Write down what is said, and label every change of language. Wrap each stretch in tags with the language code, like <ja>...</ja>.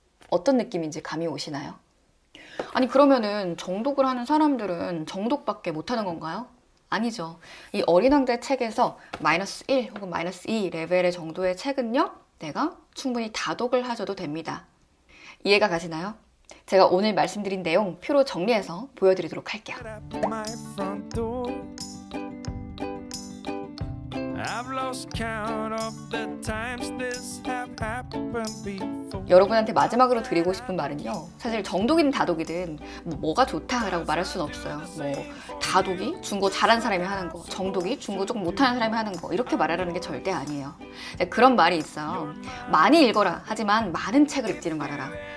<ko>어떤 느낌인지 감이 오시나요? 아니, 그러면은 정독을 하는 사람들은 정독밖에 못하는 건가요? 아니죠. 이 어린 왕자의 책에서 -1 혹은 -2 레벨의 정도의 책은요, 내가 충분히 다독을 하셔도 됩니다. 이해가 가시나요? 제가 오늘 말씀드린 내용 표로 정리해서 보여드리도록 할게요.</ko> <en>at my front door. I've lost count of the times this have happened before.</en> <ko>여러분한테 마지막으로 드리고 싶은 말은요, 사실 정독이든 다독이든 뭐가 좋다라고 말할 수는 없어요. 다독이 중국어 잘하는 사람이 하는 거, 정독이 중국어 조금 못하는 사람이 하는 거, 이렇게 말하라는 게 절대 아니에요. 그런 말이 있어요. 많이 읽어라, 하지만 많은 책을 읽지는 말아라.</ko>